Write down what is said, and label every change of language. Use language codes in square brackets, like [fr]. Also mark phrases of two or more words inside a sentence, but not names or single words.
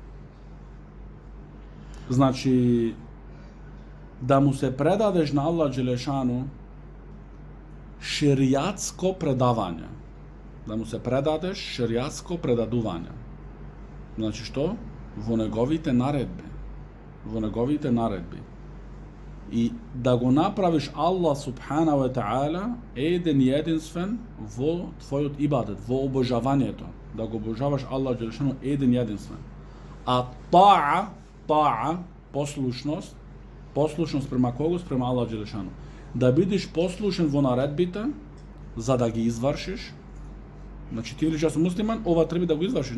[mk] Значи да му се предадеш на [ar] الله جل شأنه [mk] шеријатско предавање. Да му се предадеш шеријатско предадување. Значи што? Во неговите наредби. И да го направиш [ar] الله سبحانه وتعالى [mk] еден и единствен во твојот ибадет, во обожавањето. Да го обожаваш [ar] الله جل شأنه [mk] еден и единствен. А та'a, послушност према кого? Спрема [ar] الله جل شأنه. [mk] Да бидеш послушен во наредбите, за да ги извршиш, Значи ти велиш јас сум муслиман, ова треба да го извршиш.